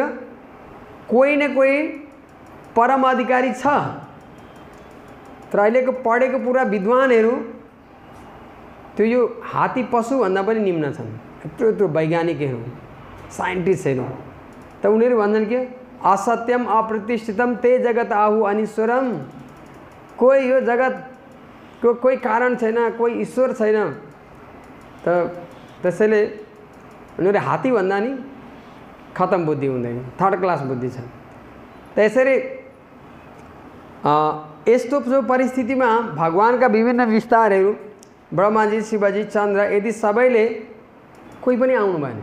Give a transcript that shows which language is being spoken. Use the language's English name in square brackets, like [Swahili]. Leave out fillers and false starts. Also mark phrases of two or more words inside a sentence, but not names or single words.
[Nepali] कोही न कोही परम अधिकारी छ। तर अहिलेको पढेको पुरा विद्वानहरू त्यो यो हात्ती पशुभन्दा पनि निम्न छन्। यत्रो वैज्ञानिकहरू, साइन्टिस्टहरू। त उनीहरू भन्छन् के? [Sanskrit] असत्यम अप्रतिष्ठितम ते जगत आहु अनीश्वरम। [Nepali] कोही यो जगतको कोही कारण छैन, कोही ईश्वर छैन। त त्यसैले उनीहरू हात्ती भन्दा नि खतम बुद्धि हुँदैन, [English] third class [Nepali] बुद्धि छ। त्यसरी यस्तो जो परिस्थितिमा भगवानका विभिन्न विस्तारहरू ब्रह्माजी, शिवजी, चन्द्र यदि सबैले कोही पनि आउनु भएन।